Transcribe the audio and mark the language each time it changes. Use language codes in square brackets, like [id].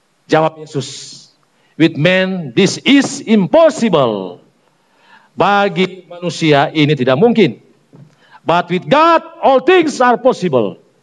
[id] Jawab Yesus, [en] with man this is impossible. [id] Bagi manusia ini tidak mungkin. [en] But with God all things are possible.